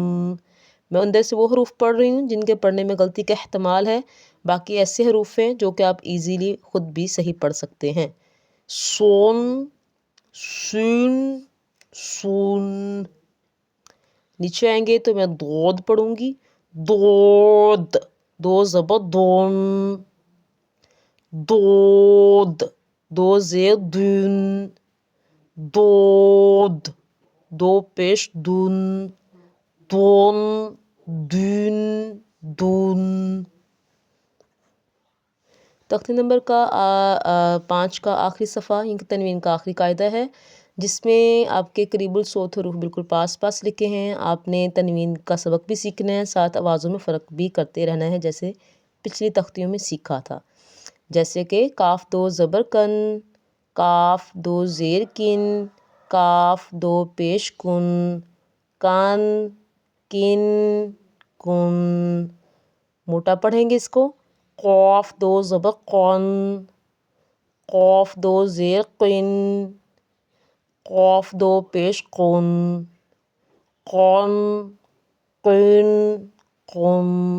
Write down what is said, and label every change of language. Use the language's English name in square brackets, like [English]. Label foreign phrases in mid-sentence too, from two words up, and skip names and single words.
[Urdu] میں اندر سے وہ حروف پڑھ رہی ہوں جن کے پڑھنے میں غلطی کا احتمال ہے، باقی ایسے حروف ہیں جو کہ آپ ایزیلی خود بھی صحیح پڑھ سکتے ہیں۔ سون، سین، سون۔ نیچے آئیں گے تو میں دود پڑھوں گی، دود، دو زبر دون، دود، دو زیر دون، دود، دو پیش دون، دون، دون، دون۔ تختی نمبر کا 5 کا آخری صفحہ یہ تنوین کا آخری قاعدہ ہے، جس میں آپ کے قریب الصوت حروف بالکل پاس پاس لکھے ہیں۔ آپ نے تنوین کا سبق بھی سیکھنا ہے، ساتھ آوازوں میں فرق بھی کرتے رہنا ہے جیسے پچھلی تختیوں میں سیکھا تھا، جیسے کہ کاف دو زبر کن، کاف دو زیر کن، کاف دو پیش کن، کان، کن، کن۔ موٹا پڑھیں گے اس کو، قاف دو زبر قن، قاف دو زیر قن، قاف دو پیش قن، قن، قن، قن۔